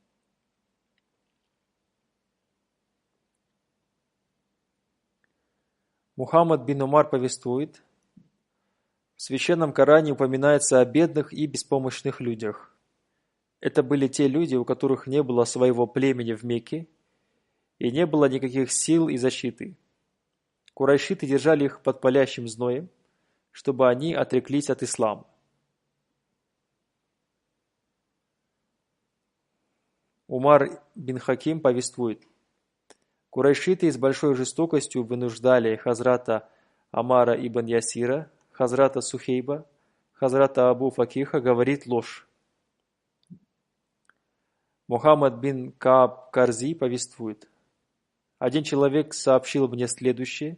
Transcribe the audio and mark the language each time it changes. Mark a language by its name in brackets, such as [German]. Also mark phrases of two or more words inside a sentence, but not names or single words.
[Russian] Мухаммад бин Умар повествует, в Священном Коране упоминается о бедных и беспомощных людях. Это были те люди, у которых не было своего племени в Мекке, и не было никаких сил и защиты. Курайшиты держали их под палящим зноем, чтобы они отреклись от ислама. Умар бин Хаким повествует, курайшиты с большой жестокостью вынуждали Хазрата Амара ибн Ясира, Хазрата Сухейба, Хазрата Абу Факиха говорить ложь. Мухаммад бин Кааб Карзи повествует, один человек сообщил мне следующее.